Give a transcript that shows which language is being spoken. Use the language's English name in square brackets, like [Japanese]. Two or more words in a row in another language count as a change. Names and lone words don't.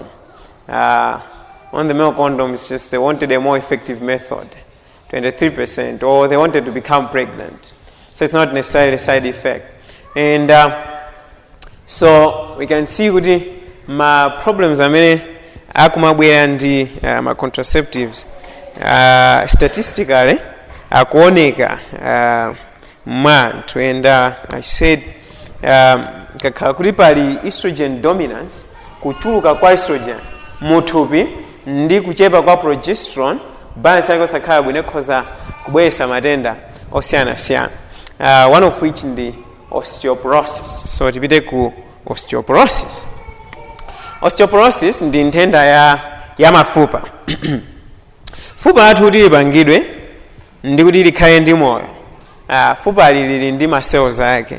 [English] On the male condom, it's just they wanted a more effective method, 23%, or they wanted to become pregnant. So it's not necessarily a side effect. And so we can see my problems are many [Nyanja] akumabwera ndi [English] my contraceptives statistically [Nyanja] akuoneka mwantu, [English] and I said [Nyanja] kakhala kuti pali [English] estrogen dominance, [Nyanja] kuchuluka kwa estrogen muthupi ndi kuchepa kwa progesterone, balance yake osakhala bwino ikhoza kubweretsa matenda osiyanasiyana, [English] one of which ndi osteoporosis. [Nyanja] So tipite ku osteoporosis. Osteoporosis ndi nthenda ya mafupa. Fupa lathu kuti lipangidwe ndi kuti likhale ndi moyo, fupa lili ndi ma cells ake.